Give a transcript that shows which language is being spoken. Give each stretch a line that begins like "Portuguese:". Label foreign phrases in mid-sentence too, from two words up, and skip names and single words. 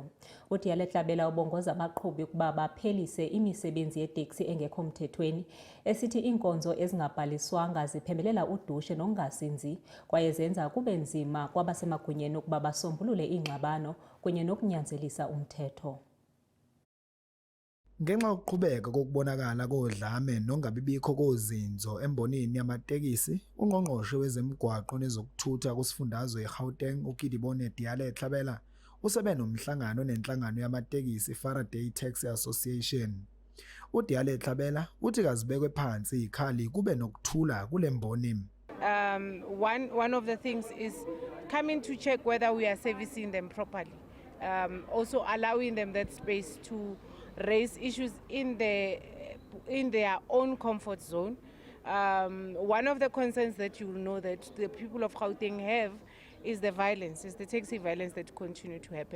Xhosa: uDiale Tlhabela ubongoza abaqhubi ukuba baphelise imisebenzi yeteksi engekho mthethweni, esithi iinkonzo ezingabhaliswanga ziphembelela udushe nokungazinzi kwaye zenza kube nzima kwabasemagunyeni ukuba basombulule iingxabano kunye nokunyanzelisa umthetho.
Zulu: Ngenxa yokuqhubeka kokubonakala kodlame nongabibikho kozinzo embonini yamatekisi, ungqongqoshe wezemigwaqo nezokuthutha kusifundazwe eGauteng uGidibone Diale Tlhabela usebe nomhlangano nenhlangano yamatekisi Faraday Taxi Association. uDiale Tlhabela uthi kazibekwe phansi ikhali kube nokuthula kule mboni.
English: One of the things is coming to check whether we are servicing them properly. Also allowing them that space to raise issues in their own comfort zone. One of the concerns that you will know that the people of Gauteng have is the violence, is the taxi violence that continue to happen.